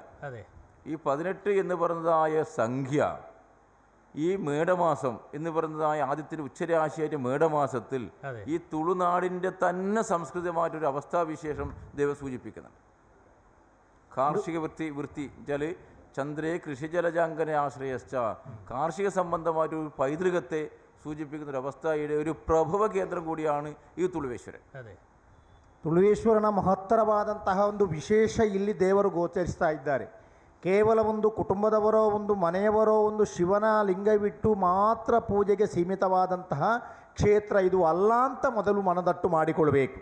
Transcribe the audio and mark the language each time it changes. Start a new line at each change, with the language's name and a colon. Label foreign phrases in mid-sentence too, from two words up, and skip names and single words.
Malayalam: ഈ 18 എന്ന് പറയുന്നതായ സംഖ്യ ഈ മേടമാസം എന്ന് പറയുന്നതായ ആദ്യത്തിന് ഉച്ചരാശിയായിട്ട് മേടമാസത്തിൽ ഈ തുളുനാടിൻ്റെ തന്നെ സംസ്കൃതമായിട്ടൊരു അവസ്ഥാവിശേഷം ദൈവം സൂചിപ്പിക്കുന്നുണ്ട്. കാർഷിക വൃത്തി വെച്ചാൽ
Sanskrit: ചന്ദ്രേ കൃഷിജലജാങ്കന ആശ്രയശ്ച,
Malayalam: കാർഷിക സംബന്ധമായിട്ടൊരു പൈതൃകത്തെ ಸೂಚಿപ്പിക്കുന്ന ഒരു അവസ്ഥയുടെ ഒരു പ്രഭവ കേന്ദ്രം കൂടിയാണ് ഈ ತುಳುವೇಶ್ವರ.
Kannada: ಅದೇ ತುಳುವೇಶ್ವರನ ಮಹತ್ತರವಾದಂತಹ ಒಂದು ವಿಶೇಷ ಇಲ್ಲಿ ದೇವರು ಗೋಚರಿಸ್ತಾ ಇದ್ದಾರೆ. ಕೇವಲ ಒಂದು ಕುಟುಂಬದವರೋ ಒಂದು ಮನೆಯವರೋ ಒಂದು ಶಿವನ ಲಿಂಗವಿಟ್ಟು ಮಾತ್ರ ಪೂಜೆಗೆ ಸೀಮಿತವಾದಂತಹ ಕ್ಷೇತ್ರ ಇದು ಅಲ್ಲ ಅಂತ ಮೊದಲು ಮನದಟ್ಟು ಮಾಡಿಕೊಳ್ಬೇಕು.